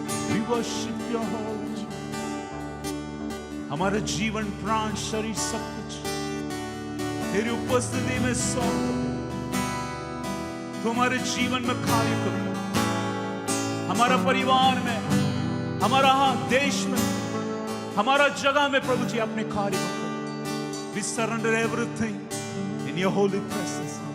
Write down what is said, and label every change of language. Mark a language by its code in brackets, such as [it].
[en] We worship your holy name. [hi] हमारा जीवन प्राण शरीर सब कुछ तेरी उपस्थिति में सौंप दो। तुम्हारे जीवन में कार्य करो, हमारा परिवार में, हमारा देश में, हमारा जगह में प्रभु जी अपने कार्य करो। [en] We surrender everything in your holy presence.